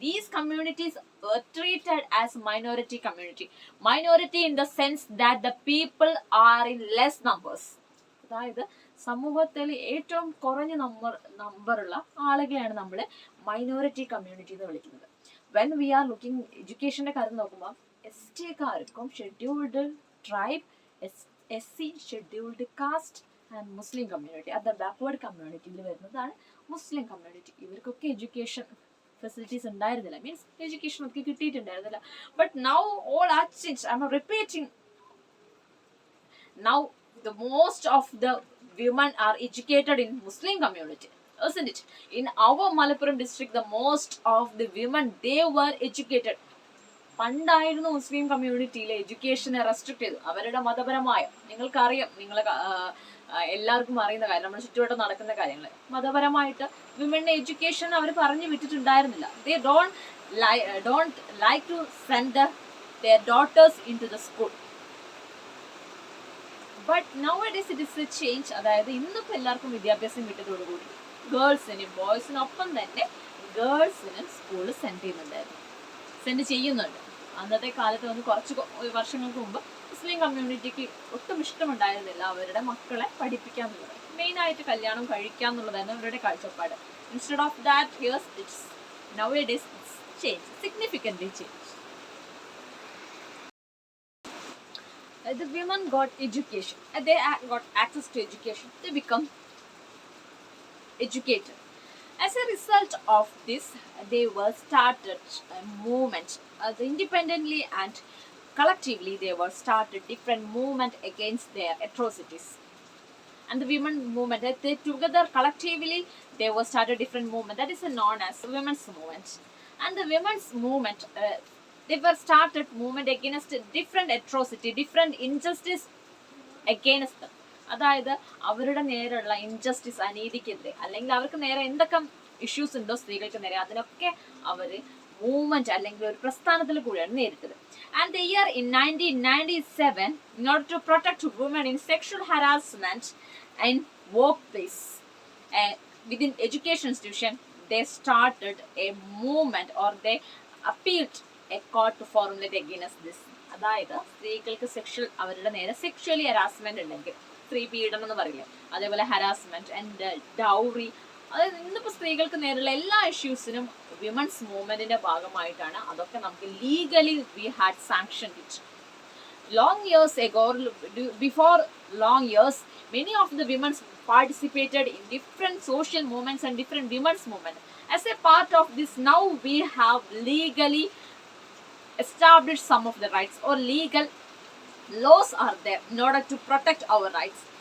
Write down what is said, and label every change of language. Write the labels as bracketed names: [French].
[English] These communities were treated as minority community. Minority in the sense that the people are in less numbers. [Malayalam] അതായത് സമൂഹത്തിൽ ഏറ്റവും കുറഞ്ഞ നമ്പറുള്ള ആളുകളെയാണ് നമ്മൾ മൈനോറിറ്റി കമ്മ്യൂണിറ്റി എന്ന് വിളിക്കുന്നത്. [English] when we are looking [Malayalam] എഡ്യൂക്കേഷൻ്റെ കാര്യം നോക്കുമ്പോൾ ST-കാർക്കും scheduled tribe, SC scheduled caste and Muslim community, അത് ബാക്ക്വേർഡ് കമ്മ്യൂണിറ്റിയിൽ വരുന്നതാണ് മുസ്ലിം കമ്മ്യൂണിറ്റി. ഇവർക്കൊക്കെ എഡ്യൂക്കേഷൻ ഫെസിലിറ്റീസ് ഉണ്ടായിരുന്നില്ല, മീൻസ് എഡ്യൂക്കേഷൻ ഒക്കെ കിട്ടിയിട്ടുണ്ടായിരുന്നില്ല. [English] But now all are change. I am repeating. Now the most of the women are educated in Muslim community, isn't it? In our Malappuram district, the most of the women, they were educated. [Malayalam] പണ്ടായിരുന്നു Muslim കമ്മ്യൂണിറ്റിയിലെ എഡ്യൂക്കേഷനെ restrict ചെയ്തു. അവരുടെ മതപരമായ, നിങ്ങൾക്കറിയാം, എല്ലാവർക്കും അറിയുന്ന കാര്യം, നമ്മുടെ ചുറ്റുവട്ടം നടക്കുന്ന കാര്യങ്ങൾ, മതപരമായിട്ട് വിമന്റെ എഡ്യൂക്കേഷൻ അവർ പറഞ്ഞു വിട്ടിട്ടുണ്ടായിരുന്നില്ല. [English] They don't like to send their daughters into the school. But now days it is a change. [Malayalam] അതായത് ഇന്നിപ്പോൾ എല്ലാവർക്കും വിദ്യാഭ്യാസം കിട്ടിയതോടുകൂടി ഗേൾസിനും ബോയ്സിനൊപ്പം തന്നെ ഗേൾസിനും സ്കൂളിൽ സെൻഡ് ചെയ്യുന്നുണ്ട്. അന്നത്തെ കാലത്ത് കുറച്ച് വർഷങ്ങൾക്ക് മുമ്പ് മുസ്ലിം കമ്മ്യൂണിറ്റിക്ക് ഒട്ടും ഇഷ്ടമുണ്ടായിരുന്നില്ല അവരുടെ മക്കളെ പഠിപ്പിക്കുക എന്നുള്ളത്. മെയിനായിട്ട് കല്യാണം കഴിക്കുക എന്നുള്ളതായിരുന്നു അവരുടെ കാഴ്ചപ്പാട്. [English] Instead of that here's it's now days it's change, significantly change. The women got education, they got access to education, they become educated. As a result of this, they were started a movement, independently and collectively they were started different movement against their atrocities. And the women movement, they together collectively they were started different movement, that is known as women's movement. And the women's movement, they were started movement against different atrocity, different injustice against them. [Malayalam] അതായത് അവരുടെ നേരെയുള്ള injustice, അനീതിക്കെതിരെ, അല്ലെങ്കിൽ അവർക്ക് നേരെ എന്തൊക്കെ issues ഉണ്ടോ സ്ത്രീകൾക്ക് നേരെ, അതിനൊക്കെ അവർ മൂവ്മെന്റ് അല്ലെങ്കിൽ ഒരു പ്രസ്ഥാനത്തിൽ കൂടിയാണ് നേരിട്ടത്. [English] And the year in 1997, in order to protect women in sexual harassment in workplace, within education institution, they started a movement, or they appealed a court to formulate against this. [Malayalam] അതായത് സ്ത്രീകൾക്ക് അവരുടെ നേരെ sexually harassment ഉണ്ടെങ്കിൽ, സ്ത്രീ പീഡനം എന്ന് പറയില്ലേ, അതേപോലെ ഹരാസ്മെന്റ് ആൻഡ് ഡൗറി, അതായത് ഇന്നിപ്പോൾ സ്ത്രീകൾക്ക് നേരെയുള്ള എല്ലാ ഇഷ്യൂസിനും വിമൻസ് മൂവ്മെന്റിന്റെ ഭാഗമായിട്ടാണ് അതൊക്കെ നമുക്ക് legally [English] We had sanctioned it. Long years ago, before long years, many of the women participated in different social movements and different women's movement. As a part of this, now we have legally established some of the rights, or legal laws are there in order to protect our rights.